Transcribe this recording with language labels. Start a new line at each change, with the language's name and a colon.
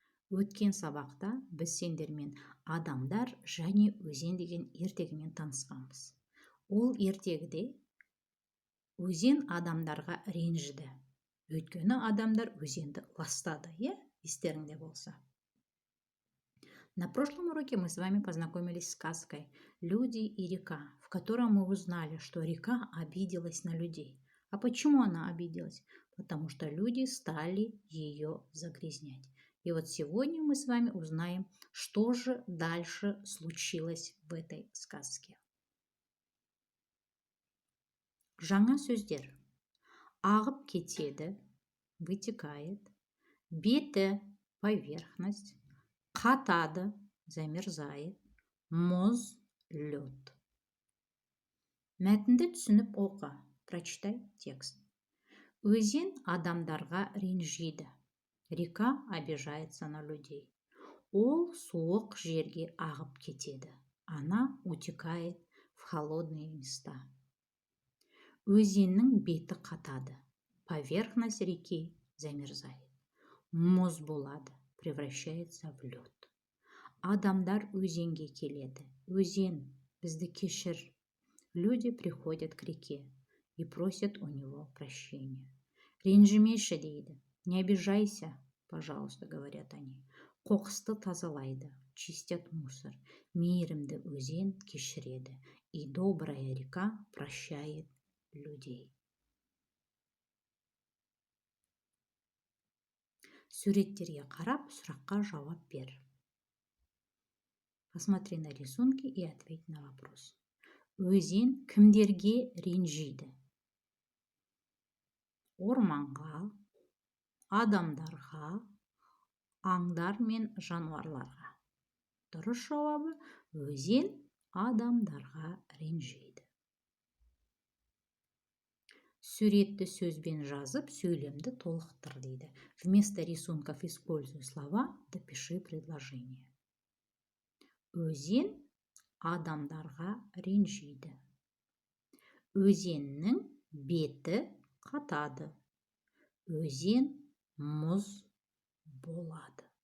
Kazakh: Өткен сабақта біз сендермен адамдар және өзен деген ертегімен танысқанбыз. Ол ертегіде өзен адамдарға ренжіді. Өйткені адамдар өзенді ластады, естеріңде болса.
Russian: На прошлом уроке мы с вами познакомились с сказкой «Люди и река», в которой мы узнали, что река обиделась на людей. А почему она обиделась? Потому что люди стали ее загрязнять. И вот сегодня мы с вами узнаем, что же дальше случилось в этой сказке.
Kazakh: Жаңа сөздер. Ағып кетеді,
Russian: вытекает.
Kazakh: Беті,
Russian: поверхность.
Kazakh: Қатады,
Russian: замерзает.
Kazakh: Мұз,
Russian: лед.
Kazakh: Мәтінді түсініп оқы.
Russian: Прочитай текст.
Kazakh: Өзен адамдарға ренжиді.
Russian: Река обижается на людей.
Kazakh: Ол суық жерге ағып кетеді.
Russian: Она утекает в холодные места.
Kazakh: Өзеннің беті қатады.
Russian: Поверхность реки замерзает.
Kazakh: Мұз болады,
Russian: превращается в лед.
Kazakh: Адамдар өзенге келеді. Өзен, бізді кешір.
Russian: Люди приходят к реке и просят у него прощения.
Kazakh: Ренжімеші дейді.
Russian: Не обижайся, пожалуйста, говорят они.
Kazakh: Қоқысты тазалайды,
Russian: чистят мусор.
Kazakh: Мейірімді өзен кешіреді.
Russian: И добрая река прощает людей.
Kazakh: Суреттерге қарап, сұраққа жауап бер.
Russian: Посмотри на рисунки и ответь на вопрос.
Kazakh: Өзен кімдерге ренжиді? Орманға, адамдарға, аңдар мен жануарларға. Дұрыс жауабы өзен адамдарға ренжиді. Суретті сөзбен жазып, сөйлемді толықтыр дейді.
Russian: Вместо рисунков используй слова, допиши предложение.
Kazakh: Өзен адамдарға ренжиді. Өзеннің беті қатады. Өзен мұз болады.